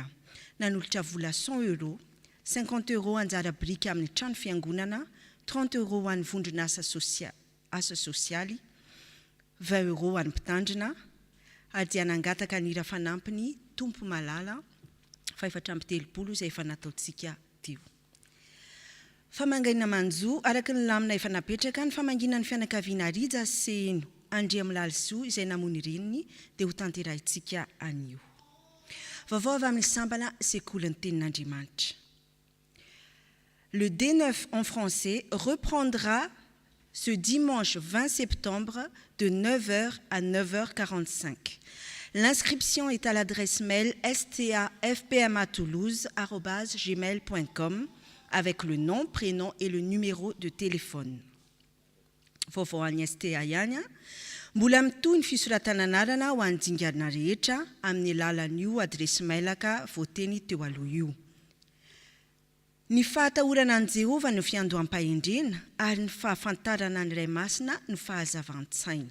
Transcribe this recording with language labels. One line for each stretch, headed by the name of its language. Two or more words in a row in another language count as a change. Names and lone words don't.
Malagasy: Nanolotra vola 100 €, 50 € anjara brika amin'ny trano fiangonana, 30 € an'ny vondrona asa sosialy, 20 € an'ny mpitandrina, ary anangataka ny ira fanampiny tompo malala 430 izay efa nataontsika teo. Famangina manjo araka ny lamina efa napetraka ny famangina ny fianakaviana rija seno andria milalso izay namony reniny dia ho tanterahintsika anio. Vaovao avy amin'ny sambana sekoly ny tenin'Andriamanitra.
French: Le D9 en français reprendra ce dimanche 20 septembre de 9h à 9h45. L'inscription est à l'adresse mail stafpma@toulouse@gmail.com avec le nom, prénom et le numéro de téléphone.
Malagasy: Vaovao any STA ihany. Mbola mitohy ny fisoratana anarana ho an'ny dingarina rehetra amin'ny alalan'io adresy mailaka voateny teo aloha io. Ny fahatahorana an' Jehova no fiandoham-pahendrena ary ny fahafantarana ny Ray Masina no fahazavan-tsaina.